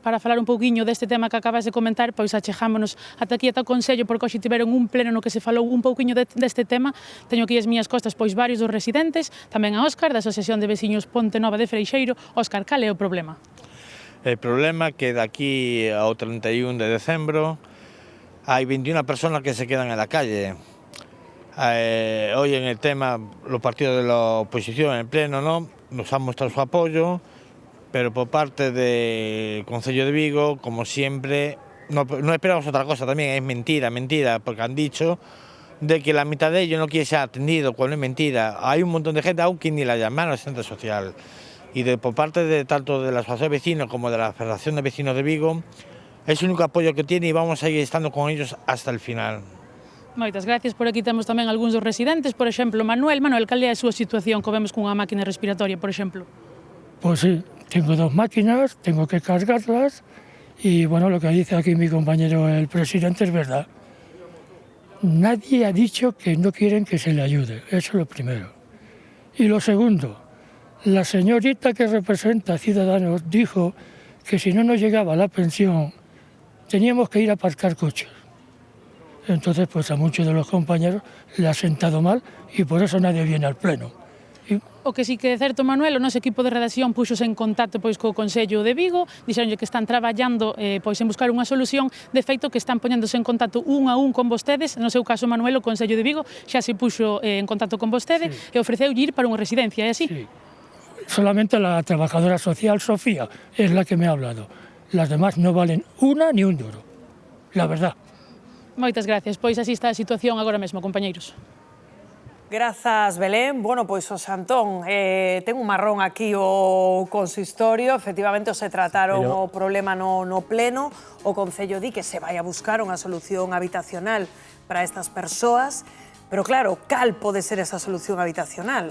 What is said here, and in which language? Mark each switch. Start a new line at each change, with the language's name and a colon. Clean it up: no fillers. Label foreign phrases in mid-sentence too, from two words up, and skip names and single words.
Galician: Para falar un pouquiño deste tema que acabas de comentar, pois achegámonos ata aquí ata o Consello, porque hoxe tiveron un pleno no que se falou un pouquiño deste tema. Teño aquí as miñas costas pois varios dos residentes, tamén a Óscar, da Asociación de Veciños Ponte Nova de Freixeiro. Óscar, cal é o problema? El problema é que daqui ao 31 de decembro hai 21
Spanish: personas que se quedan en la calle. Hoy en el tema, los partidos de la oposición en el pleno, ¿no?, nos han mostrado su apoyo, pero por parte del Concello de Vigo, como siempre, no esperamos otra cosa también, es mentira, porque han dicho de que la mitad de ellos no quiere ser atendido, cuando es mentira. Hay un montón de gente aún que ni la llamaron al centro social. y por parte de tanto de la Asociación de Vecinos como de la Federación de Vecinos de Vigo, es el único apoyo que tiene y vamos a seguir estando con ellos hasta el final. Moitas gracias.
Galician: Por aquí temos tamén algúns dos residentes, por exemplo, Manuel, cal é a súa situación que vemos cunha máquina respiratoria, por exemplo?
Spanish: Pues sí, tengo 2 máquinas, tengo que cargarlas y bueno, lo que dice aquí mi compañero el presidente es verdad. Nadie ha dicho que no quieren que se le ayude, eso es lo primero. Y lo segundo, la señorita que representa a Ciudadanos dijo que si no nos llegaba la pensión teníamos que ir a aparcar coches. Entonces, pues a muchos de los compañeros le ha sentado mal y por eso nadie viene al pleno.
Galician: O que sí que é certo, Manuel, o noso equipo de redacción puxose en contacto co Concello de Vigo, dixeronlle que están traballando en buscar unha solución, de feito que están poñéndose en contacto un a un con vostedes, no seu caso, Manuel, o Concello de Vigo xa se puxo en contacto con vostede e ofreceulle ir para unha residencia, é así?
Spanish: Sí. Solamente la trabajadora social, Sofía, es la que me ha hablado. Las demás no valen una ni un duro, la verdad.
Galician: Moitas gracias, pois así está a situación agora mesmo, compañeiros. Grazas, Belén. Bueno, pois o Santón, ten un marrón aquí o consistorio, efectivamente se trataron o problema no pleno, o Concello di que se vai a buscar unha solución habitacional para estas persoas, pero claro, cal pode ser esa solución habitacional?